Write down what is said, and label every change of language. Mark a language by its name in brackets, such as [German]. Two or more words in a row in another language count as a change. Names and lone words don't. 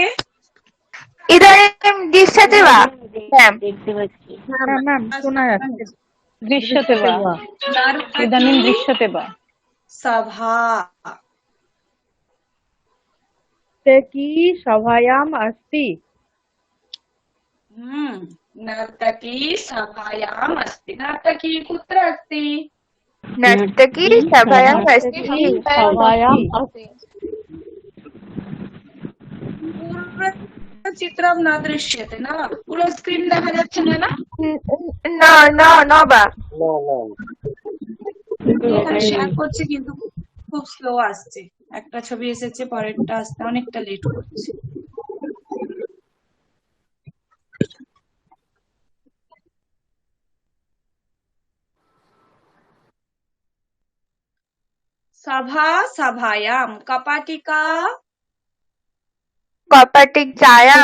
[Sanskrit] इदानीं दृश्यते वा ম্যাম? [Bangla] দেখতে পাচ্ছি। হ্যাঁ ম্যাম শোনা যাচ্ছে। [Sanskrit] দৃশ্যতে বা ইদানিং দৃশ্যতে বা सभा কি সভায়াম अस्ति। नर्तकी सभायाम् अस्ति। नर्तकी कुत्र अस्ति? नर्तकी सभायाम् अस्ति। সভায়াম पूर्ण चित्रं न दृश्यते ना? [Bangla] পুরো স্ক্রিন দেখা যাচ্ছে না না? না না না বা [Sanskrit] न न [Bangla] এখানে শেয়ার করছে কিন্তু খুব স্লো আসছে। একটা ছবি এসেছে, পরেরটা আসতে অনেকটা লেট করছে। [Sanskrit] सभा सभायाम कपाटिका कपाटिकायां